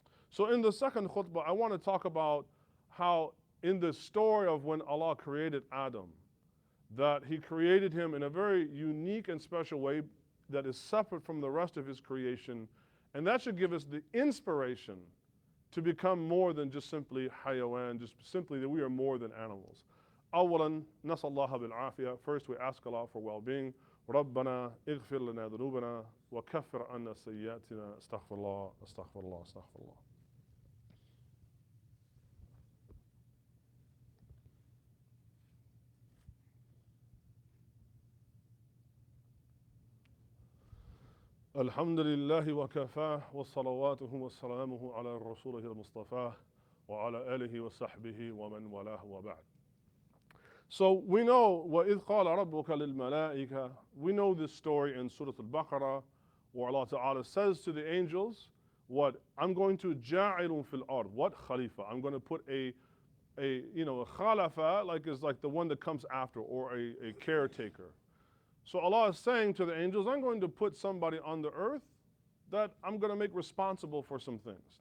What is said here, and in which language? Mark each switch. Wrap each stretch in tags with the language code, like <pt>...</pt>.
<en>So in the second khutbah, I want to talk about how in the story of when Allah created Adam, that He created him in a very unique and special way that is separate from the rest of His creation. And that should give us the inspiration to become more than just simply hayawan, just simply that we are more than animals.</en> <ar>أولاً نسأل الله بالعافية. First, we ask Allah for well-being. ربنا اغفر لنا ذنوبنا وكفر عنا سيئاتنا. استغفر الله استغفر الله استغفر الله. الحمد لله وكفاه وصلواته وسلامه على رسوله المصطفى وعلى آله وصحبه ومن والاه وبعد.</ar> <en>So we know</en> <ar>وَإِذْ قَالَ رَبُّكَ لِلْمَلَائِكَةِ.</ar> <en>We know this story in Surah Al-Baqarah, where Allah Ta'ala says to the angels, what? I'm going to</en> <ar>جَاعِلٌ فِي الْأَرْضِ.</ar> <en>What? Khalifa. I'm going to put a khalafa, like is like the one that comes after, or a caretaker. So Allah is saying to the angels, I'm going to put somebody on the earth that I'm going to make responsible for some things.</en>